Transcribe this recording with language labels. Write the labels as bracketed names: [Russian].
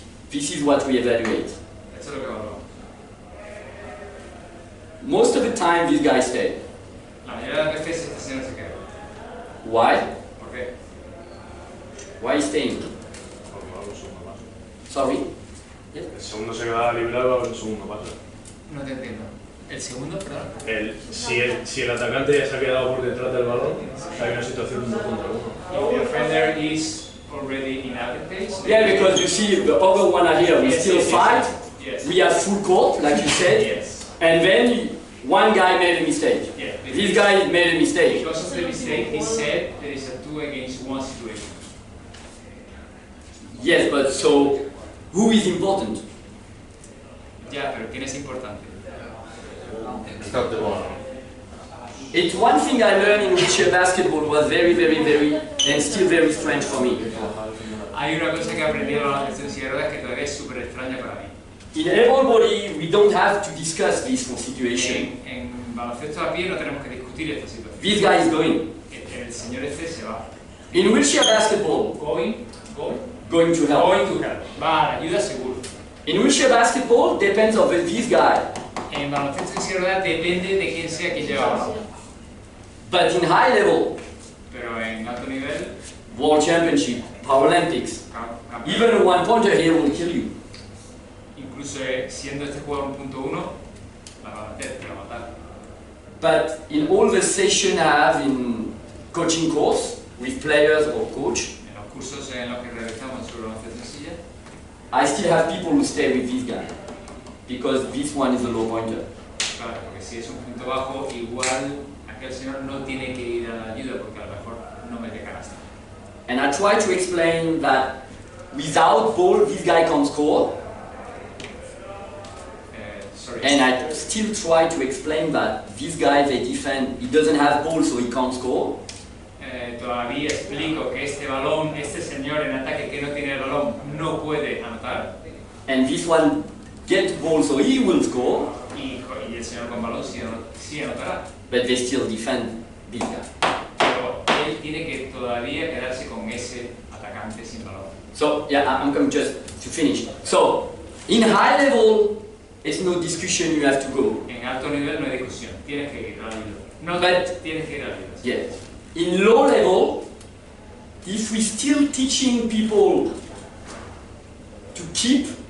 [English] This is what we evaluate. [Spanish] Eso es lo que evaluamos. [English] Most of the time, this guy stay. [Spanish] La mayoría de las veces este señor se queda. [English] Why? [Spanish] ¿Por qué? [English] Why is staying? Sorry. [Spanish] El segundo se queda librado, el segundo pasa. No te entiendo. ¿El segundo, perdón? Si el atacante ya se ha quedado por detrás del balón, hay una situación 1 contra 1. [English] If the defender is already in advantage. Yeah, because you see, the other one are here. We Yes, still yes, fight. Yes. We have full court, like you said. Yes. And then one guy made a mistake. Yeah. This guy made a mistake. Because of the mistake, he said there is a 2 against 1 situation. Yes, but so who is important? [Spanish] Ya, pero ¿quién es importante? [English] Stop the ball. It's one thing I learned in wheelchair basketball was very, and still very strange for me. [Spanish] Hay una cosa que aprendí en la baloncesto en silla de ruedas que todavía es súper extraña para mí. [English] In everybody, we don't have to discuss this situation. [Spanish] En baloncesto a pie no tenemos que discutir esta situación. [English] This guy is going. [Spanish] El señor este se va. [English] In wheelchair basketball, Going going to help. to help. [Spanish] Va a la ayuda seguro. [English] In wheelchair basketball, depends on this guy. [Spanish] En baloncesto en silla de ruedas depende de quién sea quien lleva el balón. [English] But in high level, [Spanish] Pero en alto nivel, [English] World Championship, Paralympics, even a one-pointer here will kill you. [Spanish] incluso siendo este jugador 1.1, la va a meter, la va a matar. [English] But in all the sessions I have in coaching course with players or coach, [Spanish] En los cursos en los que realizamos sobre baloncesto en silla, [English] I still have people who stay with this guy because this one is a low pointer. [Spanish] claro, porque si es un punto bajo, igual aquel señor no tiene que ir a la ayuda porque a lo mejor no mete canasta. [English] And I try to explain that without ball, this guy can't score. Sorry. And I still try to explain that this guy, they defend, he doesn't have ball, so he can't score. [Spanish] Todavía explico que este balón, este señor en ataque que no tiene el balón, no puede anotar. [English] And this one gets ball, so he will score. [Spanish] Y el señor con balón sí anotará. [English] But they still defend this guy. [Spanish] Pero él tiene que todavía quedarse con ese atacante sin balón. [English] So, yeah, I'm coming just to finish. So, in high level, it's no discussion, you have to go. [Spanish] En alto nivel no hay discusión, tienes que ir a la ayuda. No, [English] But- [Spanish] tienes que ir a la ayuda. [English] Yes. In low level, if we still teaching people to keep,